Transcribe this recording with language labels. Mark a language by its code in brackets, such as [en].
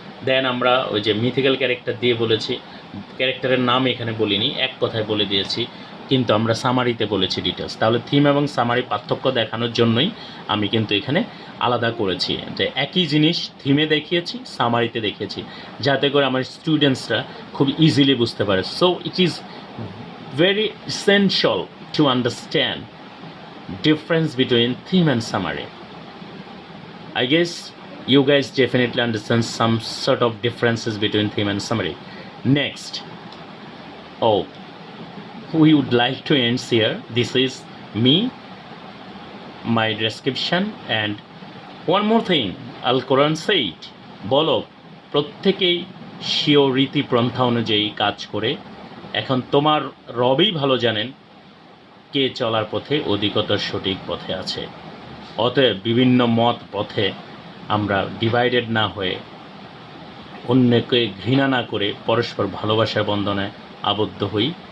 [bn] দেন আমরা ওই যে মিথিক্যাল ক্যারেক্টার দিয়ে বলেছি, ক্যারেক্টারের নাম এখানে বলিনি, এক কথায় বলে দিয়েছি, কিন্তু আমরা সামারিতে বলেছি ডিটেলস। তাহলে থিম এবং সামারি পার্থক্য দেখানোর জন্যই আমি কিন্তু এখানে আলাদা করেছি, যে একই জিনিস থিমে দেখিয়েছি, সামারিতে দেখিয়েছি, যাতে করে আমার স্টুডেন্টসরা খুব ইজিলি বুঝতে পারে। [en] So it is very essential to understand difference between theme and summary. I guess you guys definitely understand some sort of differences between theme and summary. Next, oh, we would like to end here. This is me, my description, and one more thing. Al Quran said, [bn] বলো প্রত্যেকেই স্বীয় রীতি পন্থা অনুযায়ী কাজ করে, এখন তোমার রবই ভালো জানেন কে চলার পথে অধিকতর সঠিক পথে আছে। অতএব বিভিন্ন মত পথে আমরা ডিভাইডেড না হয়ে, অন্যকে ঘৃণা না করে পরস্পর ভালোবাসার বন্ধনে আবদ্ধ হই।